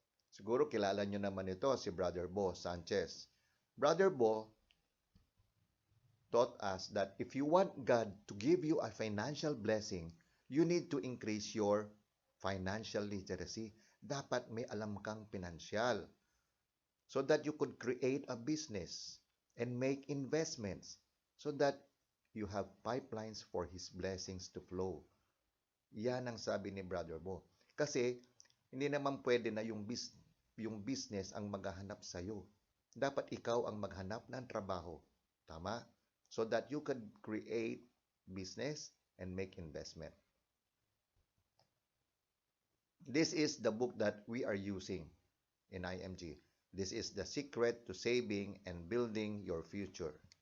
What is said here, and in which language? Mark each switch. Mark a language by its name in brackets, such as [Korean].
[Filipino] Siguro kilala nyo naman ito, si Brother Bo Sanchez. [English] Brother Bo taught us that if you want God to give you a financial blessing, you need to increase your financial literacy. [Filipino] Dapat may alam kang pinansyal [English] so that you could create a business and make investments so that you have pipelines for His blessings to flow. [Filipino] Yan ang sabi ni Brother Bo. Kasi hindi naman pwede na yung business ang maghahanap sa'yo. Dapat ikaw ang maghanap ng trabaho. Tama? [English] So that you could create business and make investment. This is the book that we are using in IMG. This is the secret to saving and building your future.